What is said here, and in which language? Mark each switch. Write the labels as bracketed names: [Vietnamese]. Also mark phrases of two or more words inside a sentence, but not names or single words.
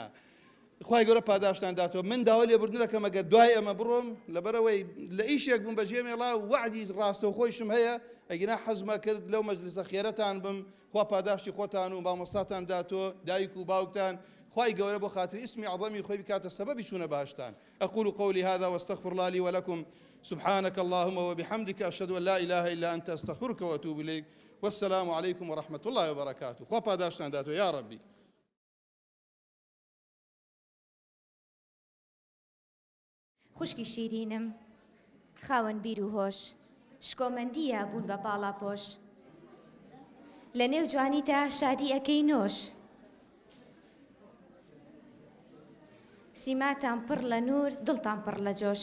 [Central Kurdish] خوای گەورە پاداشتان داتەوە. من داوا لێبوردن دەکەم ئەگەر دوای ئەمە بڕۆم لەبەرەوەی لە ئیشێک بووم بەجێ مێڵا وعدی ڕاستەوخۆیشم هەیە، ئەگەنا حەزمە کرد لەو مەجلیسە خێرەتان بم، خوا پاداشتی خۆتان و مامۆستاتان داتۆ، دایک و باوکتان. خوای گەورە بۆ خاتری اسمی عەظەمی خۆی بکاتە سەبەبی چوونە بەهەشتان. [Arabic] أقول قولي هذا واستغفر الله لي ولكم سبحانك اللهم وبحمدك أشهد أن لا إله إلا أنت أستغفرك وأتوب إليك والسلام عليكم ورحمة الله وبركاته. [Central Kurdish] خوا پاداشتان داتۆ [Arabic] یا ربی. [Central Kurdish] خوشکی شیرینم، خاوەن بیر و هۆش، شکۆمەندیە بوون بە باڵاپۆش. لە نێو جوانیتە شادی ئەکەی نۆش، سیماتان پڕ لە نور، دڵتان پڕ لە جۆش.